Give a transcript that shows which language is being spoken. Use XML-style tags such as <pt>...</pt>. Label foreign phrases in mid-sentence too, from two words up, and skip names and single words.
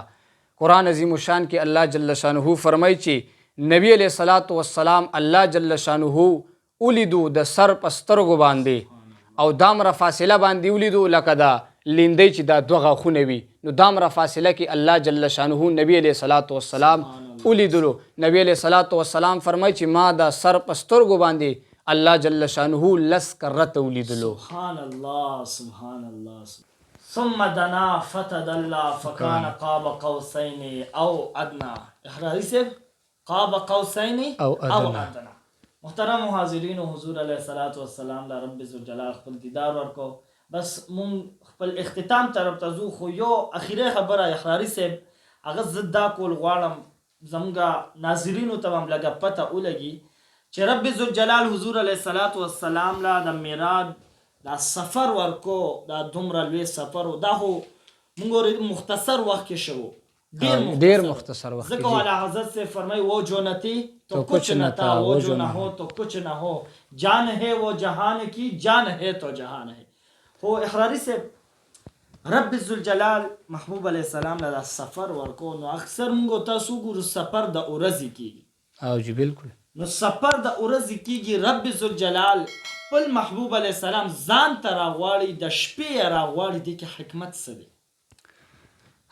<ps>قرآن عظیم الشان کې الله جل شانه فرمایي چې نبی علیه الصلاۃ والسلام الله جل شانه ولیدو د سر په سترګو باندې او دامره فاصله باندې ولیدو لکه دا لیندۍ چې دا 2 غاښونه وي. نو دامره فاصله کې الله جل شانه نبی علیه الصلاۃ والسلام ولیدلو. نبی علیه الصلاۃ والسلام فرمایي چې ما د سر په سترګو باندې الله جل شانه 10 کرته ولیدلو.</ps> <ar>سبحان الله سبحان الله. ثم دنا فتدلى فكان قاب قوسين او ادنى. احراری سے قاب قوسين او ادنى.</ar> <ps>محترم حاضرین، حضور علیه الصلاۃ والسلام له رب ذوالجلال خپل دیدار ورکو. بس مون خپل اختتام طرف ته ځو، خو یو اخیری خبره احراری صاحب هغه زه دا کول غواړم زموږ ناظرینو ته هم لږه پته ولګي چې رب ذوالجلال حضور علیه الصلاۃ والسلام له د معراج دا سفر ورکو، دا دومره لوی سفر و، دا خو موږ مختصر وخت کې شو، ډیر مختصر وخت</ps> <ur>ځکه والا حضرت سے فرمائی وہ جو نہ تھی تو کچھ نہ تھا، وہ جو نہ ہو تو کچھ نہ ہو، جان ہے وہ جہان کی، جان ہے تو جہان ہے.</ur> <ps>خو احراری سے رب ذوالجلال محبوب علیه السلام له سفر ورکو. نو اکثر موږ تاسو ګورو سفر د ورځې کیږي. او جی بالکل. نو سفر د ورځې کیږي، رب ذوالجلال خپل محبوب علیه السلام ځان ته راغواړي، د شپې راغواړي. دې کې حکمت څه دی؟</ps>